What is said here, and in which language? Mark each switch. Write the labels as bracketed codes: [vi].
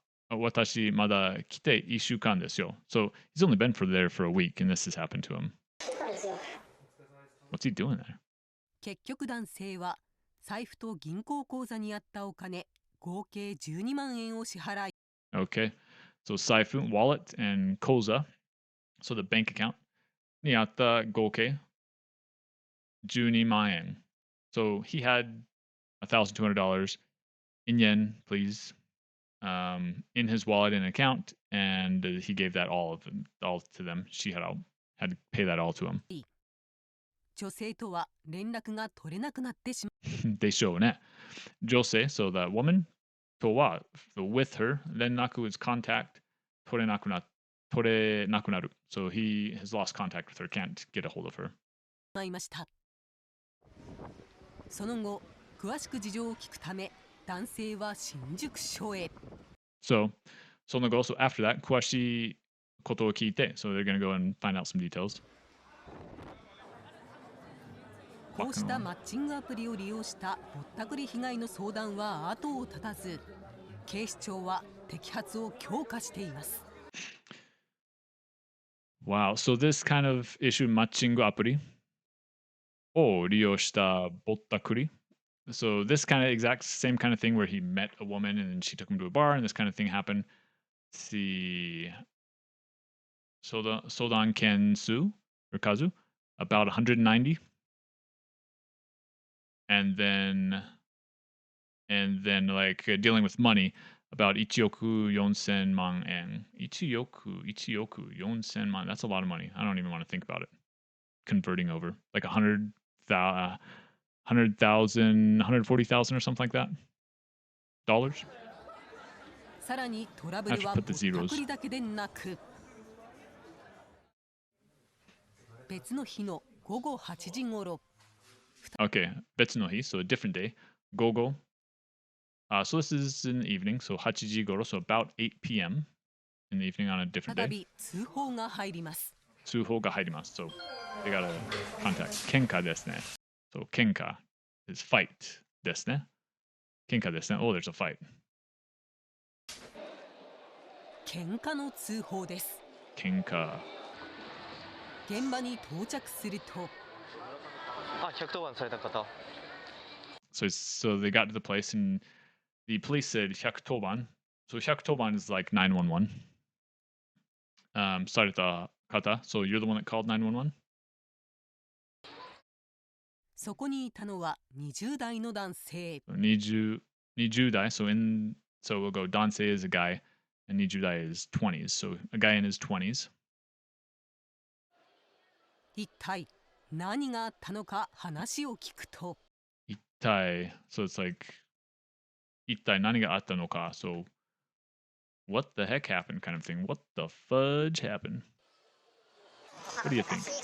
[ja] 私まだ来て1週間ですよ。 [en] So he's only been there for a week and this has happened to him. What's he doing there? [ja] 結局男性は財布と銀行口座にあったお金合計12万円を支払い [en] Okay. So 財布 wallet and koza, so the bank account [ja] にあった合計12万円. [en] So he had $1,200 in yen, please, in his wallet and account, and he gave that all to them. She had to pay that all to him. [ja] 女性とは連絡が取れなくなってしま [en] They show ね。女性 so the woman とは with her 連絡 is contact 取れなくなる so he has lost contact with her, can't get a hold of her. [ja] いました。その後詳しく事情を聞くため男性は新宿署へ。 [en] So [ja] その後 [en] so after that [ja] 詳しいことを聞いて [en] so they're going to go and find out some details. [ja] こうしたマッチングアプリを利用したぼったくり被害の相談は後を絶たず、警視庁は摘発を強化しています。 [en] Wow, so this kind of issue [ja] マッチングアプリを利用したぼったくり [en] So this kind of exact same kind of thing where he met a woman and then she took him to a bar and this kind of thing happened. See, 相談件数 or kazu about 190. And then like dealing with money about [ja] 1億4000万円 1億4000万 [en] that's a lot of money. I don't even want to think about it. Converting over like 100,000 140,000 or something like that dollars. [ja] さらにトラブルはぼったくりだけでなく、別の日の午後8時頃。 [en] Okay, [ja] 別の日 [en] so a different day. 午後 so this is in the evening, so [ja] 8時頃 [en] so about 8 p.m. in the evening on a different [ja] 再 [en] day. [ja] び通報が入ります。通報が入ります [en] so they got a contact. [ja] 喧嘩ですね [en] so 喧嘩 is fight [ja] ですね喧嘩ですね [en] oh there's a fight [ja] 喧嘩の通報です。喧嘩現場に到着すると 110番された方 [en] so they got to the place and the police said 110番 so 110番 is like 911 [ja] された方 [en] so you're the one that called 911 [ja] そこにいたのは20代の男性。 [en] 20代 so we'll go 男性 is a guy and 20代 is 20s so a guy in his 20s [ja] 一体何があったのか話を聞くと [en] 一体 so it's like [ja] 一体何があったのか [en] so what the heck happened kind of thing what the fudge happened what do you think